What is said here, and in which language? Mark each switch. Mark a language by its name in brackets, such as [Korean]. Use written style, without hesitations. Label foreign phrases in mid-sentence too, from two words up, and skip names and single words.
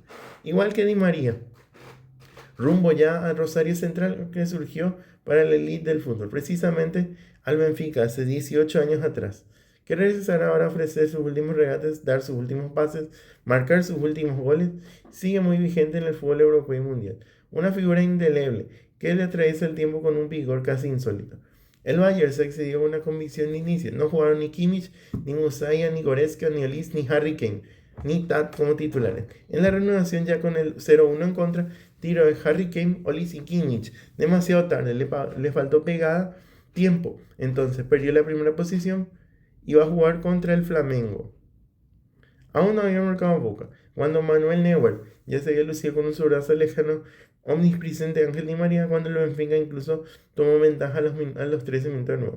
[Spanish] Igual que Di María, rumbo ya al Rosario Central, que surgió para la elite del fútbol, precisamente al Benfica hace 18 años atrás, que regresará ahora a ofrecer sus últimos regates, dar sus últimos pases, marcar sus últimos goles, sigue muy vigente en el fútbol europeo y mundial. Una figura indeleble que le atraviesa el tiempo con un vigor casi insólito. El Bayern se excedió con una convicción de inicio. No jugaron ni Kimmich, ni Musaya, ni Goretzka, ni Olise, ni Harry Kane, ni Tat como titulares. En la reanudación, ya con el 0-1 en contra, tiro de Harry Kane, Olise y Kimmich. Demasiado tarde, le faltó pegada, tiempo. Entonces perdió la primera posición y va a jugar contra el Flamengo. Aún no había marcado Boca, cuando Manuel Neuer ya se había lucido con un sobrazo lejano omnipresente Ángel Di María, cuando el Benfica incluso tomó ventaja a los 13 minutos de nuevo.